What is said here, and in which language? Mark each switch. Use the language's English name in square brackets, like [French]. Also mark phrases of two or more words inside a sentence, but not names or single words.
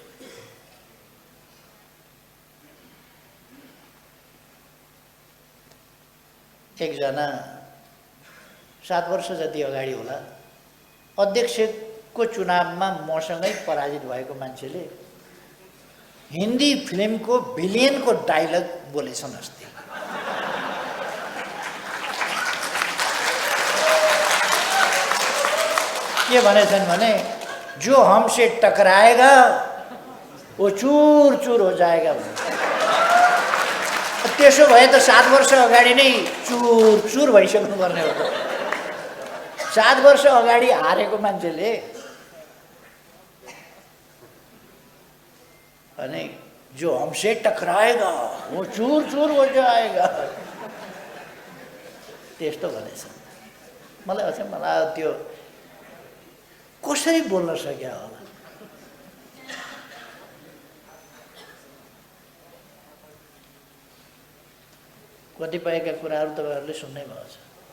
[Nepali] एकजना 7 वर्ष जति अगाडि होला अध्यक्षको चुनावमा मसँगै पराजित भएको मान्छेले हिन्दी फिल्मको भिलियनको डायलग बोलेछन् अस्ति। के भनेछन् भने [Hindi] जो हमसे टकराएगा वो चूर चूर हो जाएगा। [Nepali] त्यसो भए त 7 वर्ष अगाडि नै चूर चूर भइसक्नु पर्ने हो त। 7 वर्ष अगाडि हारेको मान्छेले अनि [Hindi] जो हमसे टकराएगा वो चूर चूर हो जाएगा [Nepali] त्यस्तो भनेछ। मलाई अझै मलाई त्यो कसरी बोल्न सक्या होला। कतिपयका कुराहरू तपाईहरुले सुन्नै भएको छ।